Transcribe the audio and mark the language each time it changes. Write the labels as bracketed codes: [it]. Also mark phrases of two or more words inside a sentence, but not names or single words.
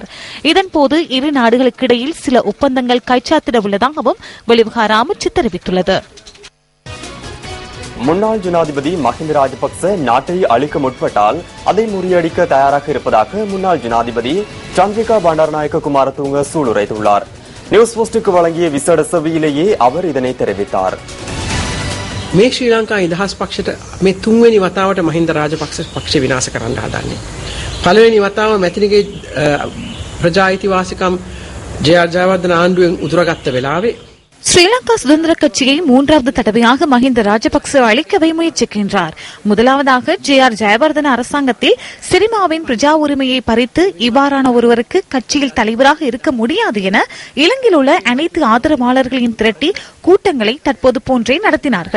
[ta] இதன்போது இரு நாடுகளுக்கிடையில் சில ஒப்பந்தங்கள் கைச்சாத்திட உள்ளதாகவும் வெளிவிவகார அமைச்சு தெரிவித்துள்ளது. முன்னாள் ஜனாதிபதி மஹிந்த ராஜபக்ச நாட்டை அழிக்க முற்பட்டால் அதை முறியடிக்க தயாராக இருப்பதாக முன்னாள் ஜனாதிபதி சந்திரிகா பண்டாரநாயக்க குமாரதுங்க சூளுரைத்துள்ளார். நியூஸ் போஸ்டுக்கு வழங்கிய விசேட செவியிலேயே அவர் இதனை தெரிவித்தார். [si] මේ ශ්‍රී ලංකා නිදහස් පක්ෂයට මේ තුන්වෙනි වතාවට මහින්ද රාජපක්ෂ පක්ෂ විනාශ කරන්න හදන්නේ. පළවෙනි වතාව මැතිනිගේ ප්‍රජා අයිතිවාසිකම් ජයවර්ධන ආණ්ඩුවෙන් උදුරගත්ත වෙලාවේ [ta] ஸ்ரீலங்கா சுதந்திர கட்சியை மூன்றாவது தடவையாக மஹிந்த ராஜபக்ச அளிக்கவே முயற்சிக்கின்றார். முதலாவதாக ஜெயவர்தன அரசாங்கத்தில் சிரிமாவின் பிரஜா உரிமையை பறித்து இவ்வாறான ஒருவருக்கு கட்சியில் தலைவராக இருக்க முடியாது என இலங்கையில் உள்ள அனைத்து ஆதரவாளர்களையும் திரட்டி கூட்டங்களை தற்போது போன்றே நடத்தினார்கள்.